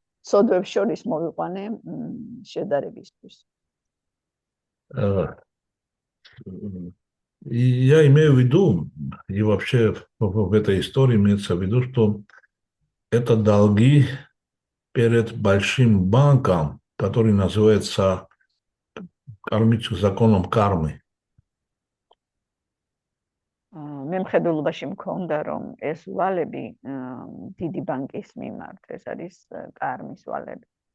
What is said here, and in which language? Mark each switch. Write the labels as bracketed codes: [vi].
[ka] სოდვებს შორის მოვიყვანე შედარებისთვის. [ru] э, И я имею в виду, и вообще в этой истории имеется в виду, что это долги перед большим банком, который называется кармическим законом кармы. [ka] მე მხედველობაში მქონდა რომ ეს ვალები დიდი ბანკის მიმართ ეს არის კარმის ვალები.